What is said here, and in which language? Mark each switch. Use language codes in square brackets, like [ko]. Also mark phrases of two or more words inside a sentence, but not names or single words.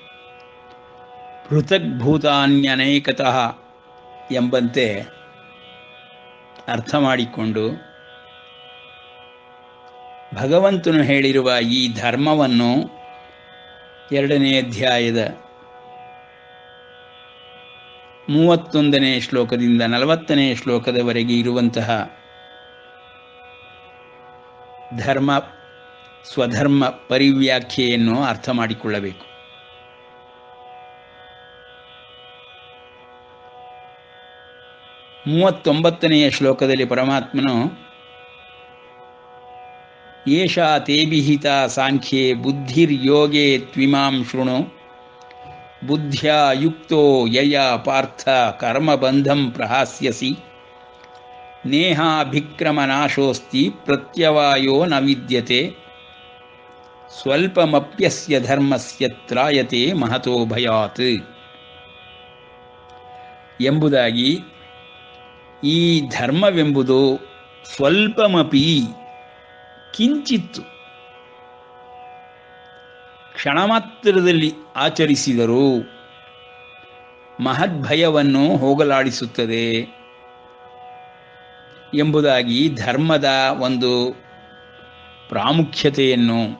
[kn] ಪೃಥಗ್ಭೂತಾನ್ಯನೇಕತಃ ಎಂಬಂತೆ ಅರ್ಥ ಮಾಡಿಕೊಂಡು ಭಗವಂತನು ಹೇಳಿರುವ ಈ ಧರ್ಮವನ್ನು 2ನೇ ಅಧ್ಯಾಯದ 31ನೇ ಶ್ಲೋಕದಿಂದ 40ನೇ ಶ್ಲೋಕದವರೆಗೆ ಇರುವಂತಹ ಧರ್ಮ ಸ್ವಧರ್ಮ ಪರಿವ್ಯಾಖ್ಯೆಯನ್ನು ಅರ್ಥ ಮಾಡಿಕೊಳ್ಳಬೇಕು. 39ನೇ ಶ್ಲೋಕದಲ್ಲಿ ಪರಮಾತ್ಮನು [sa] ಏಷಾ ತೇ ವಿಹಿತ ಸಾಂಖ್ಯೆ ಬುದ್ಧಿರ್ಯೋಗೇ ತ್ವಿಮಾಂ ಶೃಣು ಬುದ್ಧ್ಯಾ ಯುಕ್ತೋ ಯಯಾ ಪಾರ್ಥ ಕರ್ಮಬಂಧಂ ಪ್ರಹಾಸ್ಯಸಿ ನೇಹಾಭಿಕ್ರಮನಾಶೋಸ್ತಿ ಪ್ರತ್ಯವಾಯೋ ನ ವಿದ್ಯತೆ ಸ್ವಲ್ಪಮಪ್ಯಸ್ಯ ಧರ್ಮಸ್ಯ ತ್ರಾಯತೆ ಮಹತೋ ಭಯಾತ್ [kn] ಎಂಬುದಾಗಿ ಈ ಧರ್ಮವೆಂಬುದು ಸ್ವಲ್ಪಮಪಿ ಕಿಂಚಿತ್ತು ಕ್ಷಣಮಾತ್ರದಲ್ಲಿ ಆಚರಿಸಿದರೂ ಮಹದ್ಭಯವನ್ನು ಹೋಗಲಾಡಿಸುತ್ತದೆ ಎಂಬುದಾಗಿ ಧರ್ಮದ ಒಂದು ಪ್ರಾಮುಖ್ಯತೆಯನ್ನು,